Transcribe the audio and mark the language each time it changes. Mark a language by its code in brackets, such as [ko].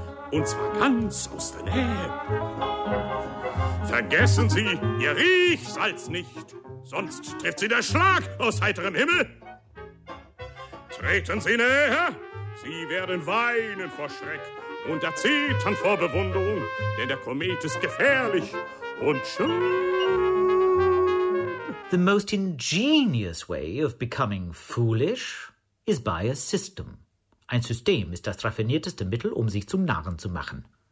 [de] Und zwar ganz aus der Nähe. Vergessen Sie Ihr Riechsalz nicht, sonst trifft Sie der Schlag aus heiterem Himmel. Treten Sie näher, Sie werden weinen vor Schreck und erzittern vor Bewunderung, denn der Komet ist gefährlich und schön. [en] The most ingenious way of becoming foolish is by a system. [de] Ein System ist das raffinierteste Mittel, um sich zum Narren zu machen.